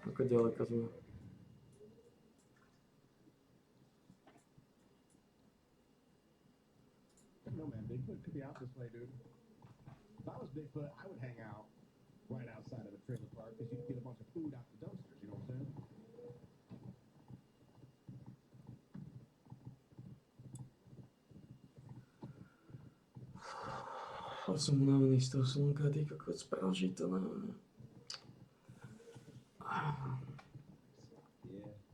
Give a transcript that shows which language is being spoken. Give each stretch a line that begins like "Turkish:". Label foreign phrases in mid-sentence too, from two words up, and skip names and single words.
Slovak: Ako ďaleko sme.
English: No man, Bigfoot could be out this way, dude. If I was Bigfoot, I would hang out right outside of a trailer park because you could get a bunch of food out the dumpsters. You know what I'm saying?
Slovak: Som unavený z toho slnka, ty kokot, spraží to na mňa.
English: Yeah.